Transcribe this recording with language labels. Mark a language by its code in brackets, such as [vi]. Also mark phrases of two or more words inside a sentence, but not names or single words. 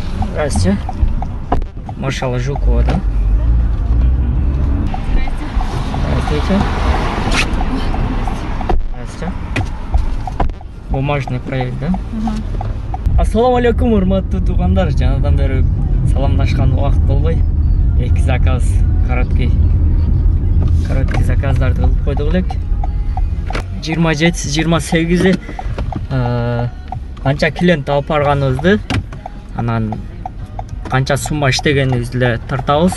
[ru] Здрасте. Маршала Жукова, да? Здравствуйте. Здравствуйте. Бумажный проект, да? [ky] Ассаламу алейкум, урматтуу туугандар. Жанадан бери саламдашкан убакыт болбой. Эки заказ короткий заказдарды кылып койдук элек. 27-28 канча клиент алып барганыбызды, анан канча сумма иштегенибизди эле тартабыз.